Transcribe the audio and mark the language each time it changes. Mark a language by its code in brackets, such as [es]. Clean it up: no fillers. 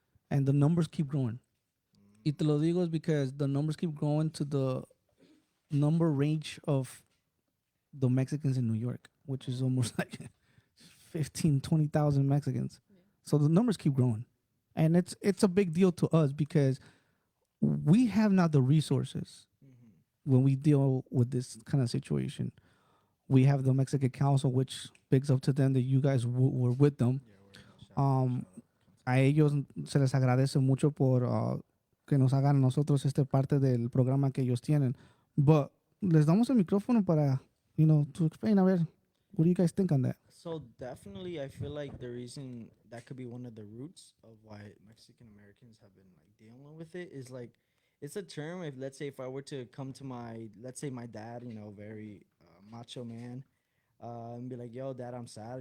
[en] And the numbers keep growing. [es] Y te lo digo [en] is because the numbers keep growing to the number range of the Mexicans in New York, which is almost like 15, 20,000 Mexicans. So the numbers keep growing. And it's a big deal to us because we have not the resources when we deal with this kind of situation. We have the Mexican Council, which bigs up to them that you guys were with them. [es] A ellos se les agradece mucho por que nos hagan a nosotros parte del programa que ellos tienen. [en] But [es] les damos el micrófono para, [en] to explain. [es] A ver, [en] what do you guys think on that? So definitely, I feel like the reason that could be one of the roots of why Mexican Americans have been like dealing with it is like it's a term. If let's say if I were to come to let's say my dad, very macho man, and be like, "Yo, dad, I'm sad.